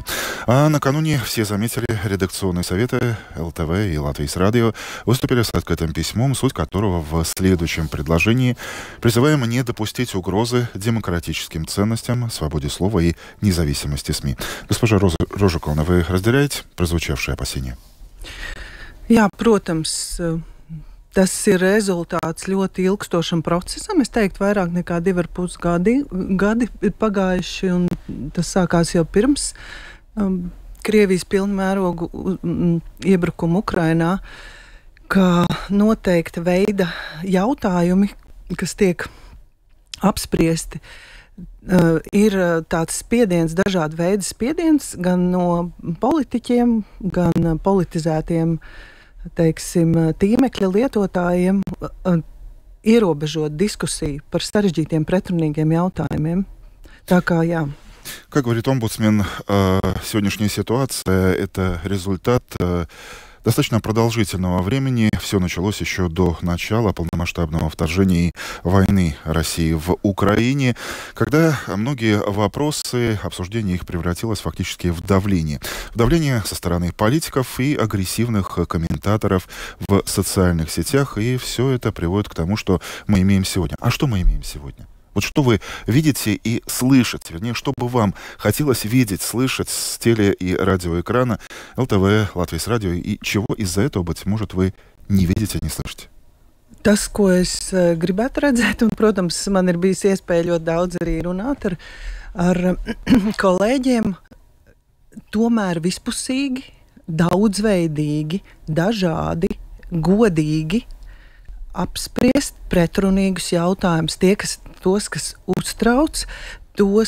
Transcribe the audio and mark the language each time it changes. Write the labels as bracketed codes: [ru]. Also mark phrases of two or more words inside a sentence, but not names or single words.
[ru] А накануне все заметили, редакционные советы ЛТВ и Латвийс радио выступили с открытым письмом, суть которого в следующем предложении: призываем не допустить угрозы демократическим ценностям, свободе слова и независимости СМИ. Госпожа Рожукалне, вы разделяете прозвучавшие опасения? [lv] Jā, protams, tas ir rezultāts ļoti ilgstošam procesam. Es teiktu, vairāk nekā 2,5 gadi ir pagājuši, un tas sākās jau pirms Krievijas pilnmērogu iebrukumu Ukrainā, ka noteikta veida jautājumi, kas tiek apspriesti, ir tāds spiediens, dažāda veida spiediens, gan no politiķiem, gan politizētiem, teiksim, tīmekļa lietotājiem, ierobežot diskusiju par sarežģītiem, pretrunīgiem jautājumiem. Tā kā, jā. [ru] Как говорит омбудсмен, сегодняшняя ситуация – это результат достаточно продолжительного времени. Все началось еще до начала полномасштабного вторжения и войны России в Украине, когда многие вопросы, обсуждение их превратилось фактически в давление. В давление со стороны политиков и агрессивных комментаторов в социальных сетях. И все это приводит к тому, что мы имеем сегодня. А что мы имеем сегодня? Вот что вы видите и слышите, вернее, что бы вам хотелось видеть, слышать с теле- и радиоэкрана ЛТВ, Латвийс радио, и чего из-за этого, быть может, вы не видите, не слышите? [lv] Tas, ko es gribētu redzēt, un, protams, man ir bijis iespēja ļoti daudz arī runāt ar kolēģiem, tomēr vispusīgi, daudzveidīgi, dažādi, godīgi apspriest pretrunīgus jautājumus, tos, kas uztrauc, tos,